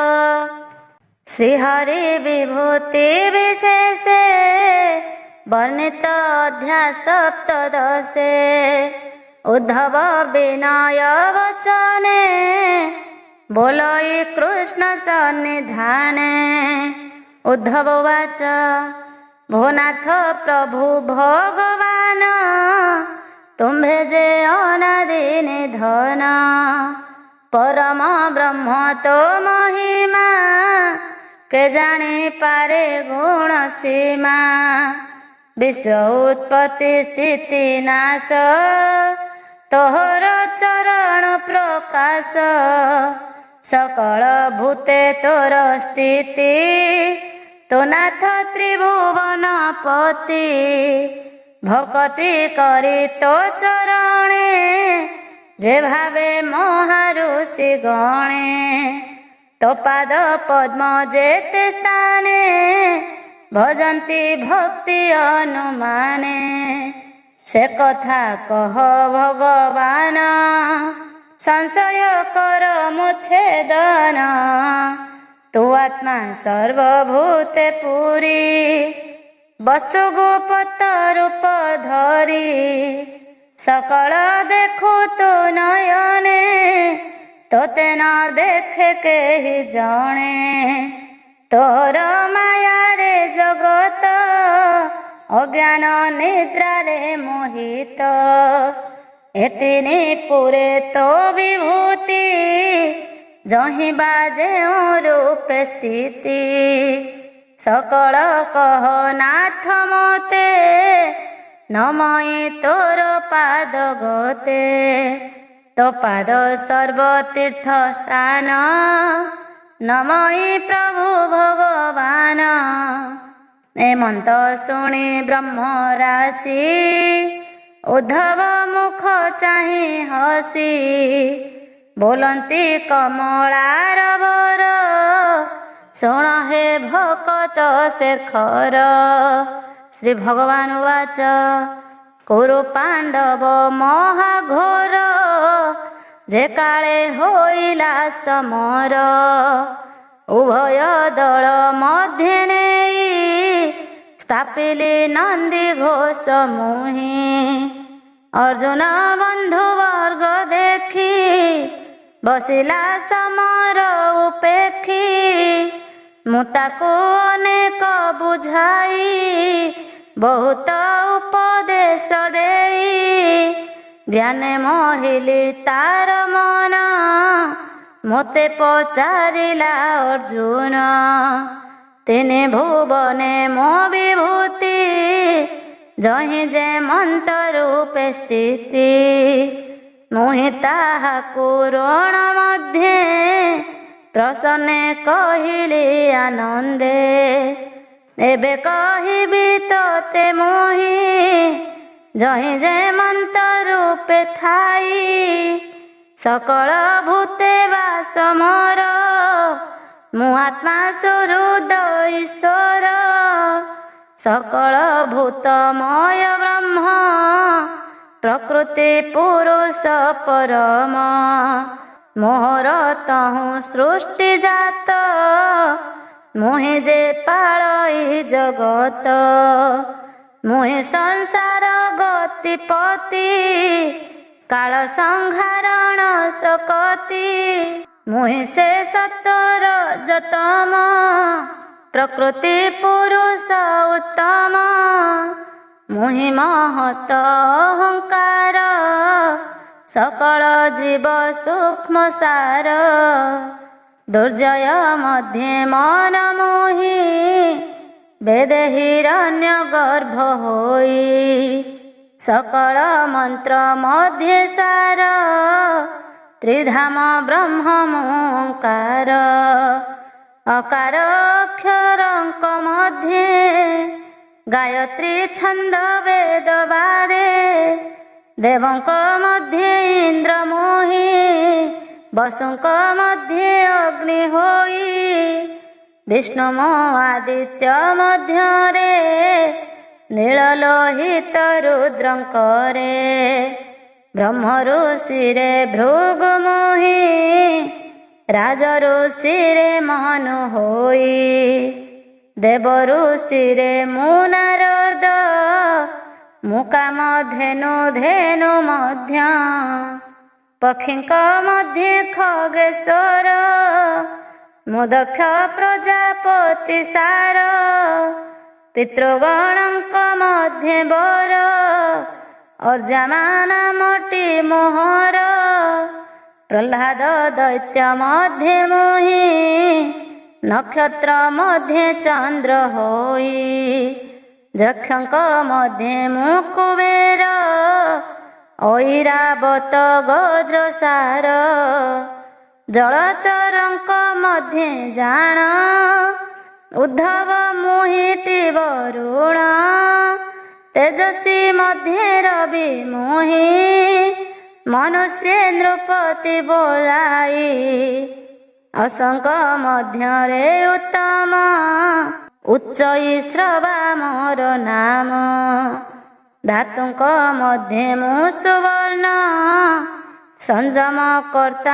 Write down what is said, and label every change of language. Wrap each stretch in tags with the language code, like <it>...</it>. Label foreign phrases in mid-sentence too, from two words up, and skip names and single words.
<or>ଶ୍ରୀହରି ବିଭୂତି ବିଶେଷେ ବର୍ଣ୍ଣିତ ଅଧ୍ୟାୟ ସପ୍ତଦଶେ ଉଦ୍ଧବ ବିନୟ ବଚନେ ବୋଲଇ କୃଷ୍ଣ ସନ୍ନିଧାନେ ଉଦ୍ଧବ ଉବାଚ ଭୋନାଥ ପ୍ରଭୁ ଭଗବାନ ତୁମ୍ଭେ ଯେ ଅନାଦି ନିଧନ ପରମ ବ୍ରହ୍ମ ତୋ ମହିମା କେ ଜାଣି ପାରେ ଗୁଣ ସୀମା ବିଶ୍ୱ ଉତ୍ପତ୍ତି ସ୍ଥିତି ନାଶ ତୋହର ଚରଣ ପ୍ରକାଶ ସକଳ ଭୂତେ ତୋର ସ୍ଥିତି ତୋ ନାଥ ତ୍ରିଭୁବନ ପତି ଭକ୍ତି କରି ତୋ ଚରଣେ ଯେ ଭାବେ ମହାଋଷି ଗଣେ ତୋ ପାଦ ପଦ୍ମ ଯେତେ ସ୍ଥାନେ ଭଜନ୍ତି ଭକ୍ତି ଅନୁମାନେ ସେ କଥା କହ ଭଗବାନ ସଂଶୟ କର ମୁଚ୍ଛେଦନ ତୁ ଆତ୍ମା ସର୍ବଭୂତେ ପୁରି ବସୁଗୁପତ ରୂପ ଧରି ସକଳ ଦେଖୁ ତୋ ନୟନେ ତୋତେ ନ ଦେଖେ କେହି ଜଣେ ତୋର ମାୟା ରେ ଜଗତ ଅଜ୍ଞାନ ନିଦ୍ରା ରେ ମୋହିତ ଏତିନି ପୁରେ ତୋ ବିଭୂତି ଜହି ବାଜେ ରୂପେ ସ୍ଥିତି ସକଳ କହ ନାଥ ମତେ ନମୟି ତୋର ପାଦ ଗତେ ତୋ ପାଦ ସର୍ବତୀର୍ଥ ସ୍ଥାନ ନମୟି ପ୍ରଭୁ ଭଗବାନ ଏମନ୍ତ ଶୁଣି ବ୍ରହ୍ମ ରାଶି ଉଦ୍ଧବ ମୁଖ ଚାହି ହସି ବୋଲନ୍ତି କମଳାର ବର ଶୁଣ ହେ ଭକତ ଶେଖର ଶ୍ରୀ ଭଗବାନ ଉବାଚ କୁରୁ ପାଣ୍ଡବ ମହାଘୋର ଯେ କାଳେ ହୋଇଲା ସମର ଉଭୟ ଦଳ ମଧ୍ୟେ ନେଇ ସ୍ଥାପିଲେ ନନ୍ଦୀ ଘୋଷ ମୁହି ଅର୍ଜୁନ ବନ୍ଧୁ ବର୍ଗ ଦେଖି ବସିଲା ସମର ଉପେକ୍ଷି ମୁତାକୋ ଅନେକ ବୁଝାଇ ବହୁତ ଉପଦେଶ ଦେଇ ଜ୍ଞାନେ ମୋହିଲି ତାର ମନ ମୋତେ ପଚାରିଲା ଅର୍ଜୁନ ତେଣେ ଭୁବନେ ମୋ ବିଭୂତି ଜହି ଜେ ମନ୍ତ ରୂପେ ସ୍ଥିତି ମୁହି ତାହାକୁ ରଣ ମଧ୍ୟେ ପ୍ରସନ୍ନେ କହିଲି ଆନନ୍ଦେ ଏବେ କହିବି ତୋତେ ମୋହି ଜହି ଜେ ମନ୍ତ ରୂପେ ଥାଇ ସକଳ ଭୂତେ ବାସ ମୋର ମୁ ଆତ୍ମା ସୁହୃଦ ଈଶ୍ୱର ସକଳ ଭୂତମୟ ବ୍ରହ୍ମ ପ୍ରକୃତି ପୁରୁଷ ପରମ ମୋହର ତହୁ ସୃଷ୍ଟି ଜାତ ମୁହି ଜେ ପାଳଇ ଜଗତ ମୁହି ସଂସାର ଗତିପତି କାଳ ସଂହାରଣ ସକତି ମୁହି ସେ ସତ୍ତର ଜତମ ପ୍ରକୃତି ପୁରୁଷ ଉତ୍ତମ ମୁହି ମହତ ଅହଙ୍କାର ସକଳ ଜୀବ ସୂକ୍ଷ୍ମ ସାର ଦୁର୍ଜୟ ମଧ୍ୟେ ମନ ମୋହି ବେଦ ହିରଣ୍ୟ ଗର୍ଭ ହୋଇ ସକଳ ମନ୍ତ୍ର ମଧ୍ୟେ ସାର ତ୍ରିଧାମ ବ୍ରହ୍ମୋଙ୍କାର ଅକାର ଅକ୍ଷରଙ୍କ ମଧ୍ୟେ ଗାୟତ୍ରୀ ଛନ୍ଦ ବେଦ ବାଦେ ଦେବଙ୍କ ମଧ୍ୟେ ଇନ୍ଦ୍ର ମୋହି ବସୁଙ୍କ ମଧ୍ୟେ ଅଗ୍ନି ହୋଇ ବିଷ୍ଣୁ ଆଦିତ୍ୟ ମଧ୍ୟରେ ନୀଳଲୋହିତ ରୁଦ୍ରଙ୍କରେ ବ୍ରହ୍ମ ଋଷିରେ ଭୃଗୁ ମୋହି ରାଜ ଋଷିରେ ମନୁ ହୋଇ ଦେବ ଋଷିରେ ମୁନାରଦ ମୁକାମ ଧେନୁ ଧେନୁ ମଧ୍ୟ ପକ୍ଷୀଙ୍କ ମଧ୍ୟେ ଖଗେଶ୍ୱର ମୁଦକ୍ଷ ପ୍ରଜାପତି ସାର ପିତୃଗଣଙ୍କ ମଧ୍ୟେ ବର ଅର୍ଜାମାନ ମୋଟି ମୋହର ପ୍ରହ୍ଲାଦ ଦୈତ୍ୟ ମଧ୍ୟେ ମୋହି ନକ୍ଷତ୍ର ମଧ୍ୟେ ଚନ୍ଦ୍ର ହୋଇ ଯକ୍ଷଙ୍କ ମଧ୍ୟେ ମୁକୁବେର ଐରାବତ ଗଜସାର ଜଳଚରଙ୍କ ମଧ୍ୟେ ଜାଣ ଉଦ୍ଧବ ମୋହିଟି ବରୁଣ ତେଜସ୍ୱୀ ମଧ୍ୟେ ରବି ମୋହି ମନୁଷ୍ୟ ନୃପତି ବୋଲାଇ ଅସଂକ ମଧ୍ୟରେ ଉତ୍ତମ ଉଚ୍ଚଇ ଶ୍ରବା ମୋର ନାମ ଧାତୁଙ୍କ ମଧ୍ୟେ ମୁଁ ସୁବର୍ଣ୍ଣ ସଂଯମ କର୍ତ୍ତା</or>